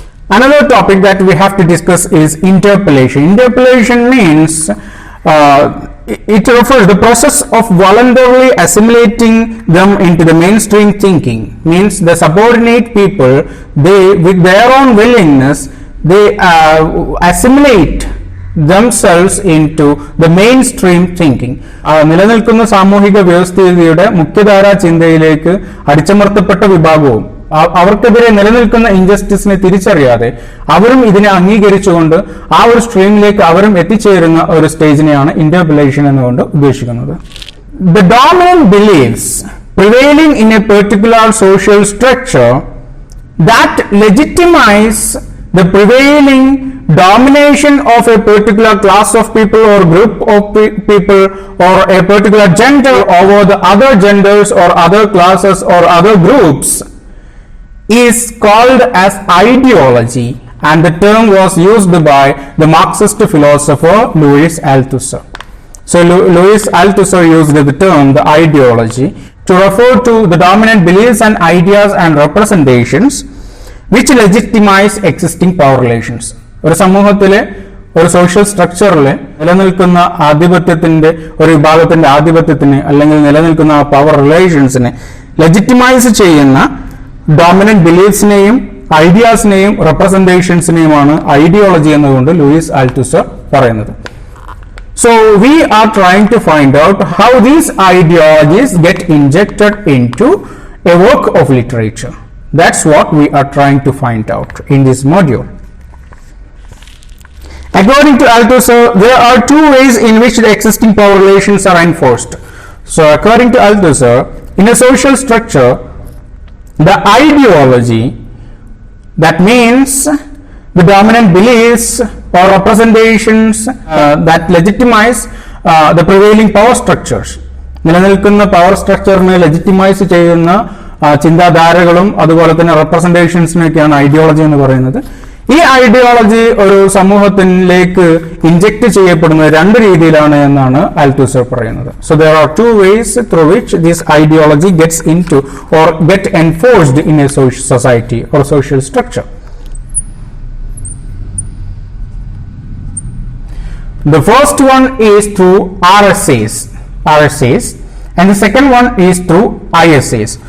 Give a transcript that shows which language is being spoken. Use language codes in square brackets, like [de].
[en] Another topic that we have to discuss is interpellation. Interpellation means it refers the process of voluntarily assimilating them into the mainstream thinking. Means the subordinate people, they with their own willingness, they assimilate themselves into the mainstream thinking. [ml] നിലനിൽക്കുന്ന സാമൂഹിക വ്യവസ്ഥിതിയുടെ മുഖ്യധാര ചിന്തയിലേക്ക് അടിച്ചമർത്തപ്പെട്ട വിഭാഗവും അവർക്കെതിരെ നിലനിൽക്കുന്ന ഇൻജസ്റ്റിസിനെ തിരിച്ചറിയാതെ അവരും ഇതിനെ അംഗീകരിച്ചുകൊണ്ട് ആ ഒരു സ്ട്രീമിലേക്ക് അവരും എത്തിച്ചേരുന്ന ഒരു സ്റ്റേജിനെയാണ് ഇന്റർപെലേഷൻ എന്നുകൊണ്ട് ഉദ്ദേശിക്കുന്നത്. [en] The dominant beliefs prevailing in a particular social structure that legitimize the prevailing domination of a particular class of people or group of people or a particular gender over the other genders or other classes or other groups is called as ideology, and the term was used by the Marxist philosopher Louis Althusser. So Louis Althusser used the term the ideology to refer to the dominant beliefs and ideas and representations which legitimize existing power relations. [ml] ഒരു സമൂഹത്തിലെ ഒരു social സ്ട്രക്ചറിൽ നിലനിൽക്കുന്ന ആധിപത്യത്തിന്റെ ഒരു വിഭാഗത്തിന്റെ ആധിപത്യത്തിന് അല്ലെങ്കിൽ നിലനിൽക്കുന്ന power റിലേഷൻസിനെ legitimise ചെയ്യുന്ന ഡോമിനന്റ് ബിലീഫ്സിനെയും ഐഡിയാസിനെയും റെപ്രസെന്റേഷൻസിനെയുമാണ് ഐഡിയോളജി എന്നുകൊണ്ട് ലൂയിസ് ആൽത്തുസർ പറയുന്നത്. [en] So we are trying to find out how these ideologies get injected into a work of literature. That's what we are trying to find out in this module. According to Althusser, there are two ways in which the existing power relations are enforced. So according to Althusser, in a social structure, the ideology, that means the dominant beliefs or representations that legitimize the prevailing power structures, [ml] നിലനിൽക്കുന്ന power സ്ട്രക്ചറിനെ legitimise ചെയ്യുന്ന ചിന്താധാരകളും അതുപോലെ തന്നെ റെപ്രസെന്റേഷൻസിനൊക്കെയാണ് ideology എന്ന് പറയുന്നത്. ഈ ideology ഒരു സമൂഹത്തിലേക്ക് inject ചെയ്യപ്പെടുന്നത് രണ്ട് രീതിയിലാണ് എന്നാണ് ആൽത്തുസർ പറയുന്നത്. [en] So there are two ways through which this ideology gets into or get enforced in a social society or social structure. The first one is through RSAs and the second one is through ISAs.